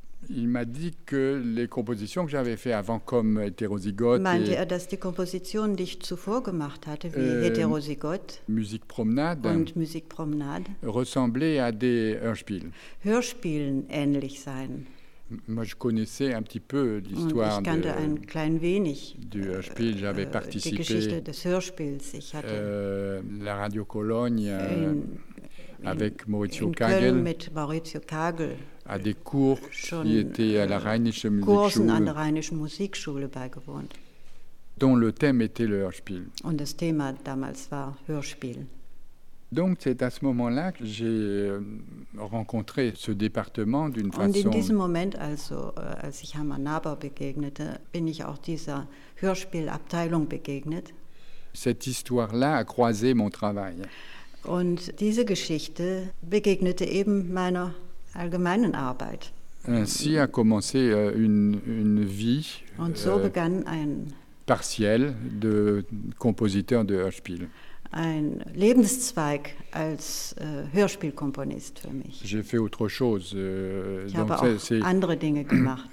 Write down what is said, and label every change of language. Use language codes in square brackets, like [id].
[fr] il m'a dit que les compositions que j'avais fait avant comme Hétérozygote, [de] meinte er, dass die Kompositionen, die ich zuvor gemacht hatte, wie Hétérozygote, [fr] Musique Promenade [de] und Musique Promenade, [fr] ressemblaient à des Hörspielen. [de] Hörspielen ähnlich sein. [fr] Moi, je connaissais un petit peu l'histoire [de] ich kannte ein klein wenig [fr] du Hörspiel. J'avais participé, [de] die Geschichte des Hörspiels. Ich hatte [fr] la Radio Cologne avec Maurizio [de] in Kagel. Köln mit Maurizio Kagel. [fr] À des cours [de] schon, [fr] qui étaient à la Rheinische [de] Kursen an der Rheinischen Musikschule beigewohnt. [fr] Dont le thème était le Hörspiel. [de] Und das Thema damals war Hörspiel. [fr] Donc c'est à ce moment-là que j'ai rencontré ce département d'une [de] und [fr] façon. [de] Und in diesem Moment, also als ich Hermann Nabba begegnete, bin ich auch dieser Hörspielabteilung begegnet. [fr] Cette histoire-là a croisé mon travail. [de] Und diese Geschichte begegnete eben meiner allgemeinen Arbeit. [fr] Ainsi a commencé une vie. [de] Und so begann ein [fr] partiel de compositeur de Hörspiel. [de] Ein Lebenszweig als Hörspielkomponist für mich. [fr] J'ai fait autre chose. [de] Ich donc habe auch andere Dinge gemacht.